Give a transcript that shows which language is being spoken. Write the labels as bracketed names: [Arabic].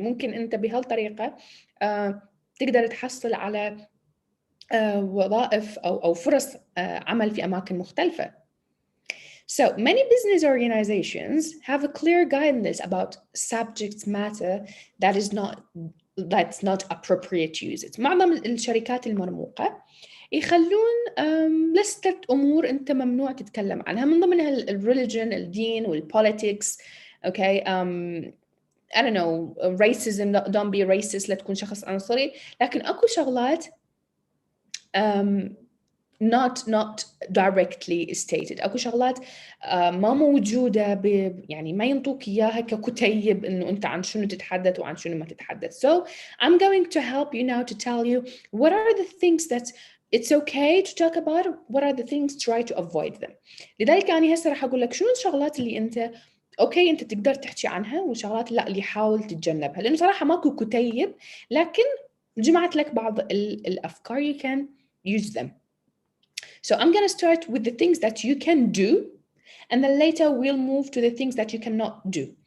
[Arabic] ممكن أنت بهالطريقة تقدر تحصل على وظائف أو فرص عمل في أماكن مختلفة. [English] So many business organizations have a clear guidance about subject matter that's not appropriate to use it. [Arabic] معظم الشركات المرموقة يخلون لستة أمور أنت ممنوع تتكلم عنها، من ضمنها الريليجن، الدين والpolitics. [English] Okay, I don't know, racism, don't be racist, [Arabic] لا تكون شخص عنصري. لكن أكو شغلات [English] not directly stated. [Arabic] أكو شغلات ما موجودة يعني ما ينطوك إياها ككتيب إنه أنت عن شنو تتحدث وعن شنو ما تتحدث. [English] So I'm going to help you now to tell you what are the things that it's okay to talk about, what are the things try to avoid them. [Arabic] لذلك أنا هسه راح أقول لك شنو الشغلات اللي أنت أوكي أنت تقدر تحكي عنها والشغلات لا اللي حاول تتجنبها، لأنه صراحة ماكو كتيب لكن جمعت لك بعض الأفكار [English] you can use them. So I'm going to start with the things that you can do and then later we'll move to the things that you cannot do.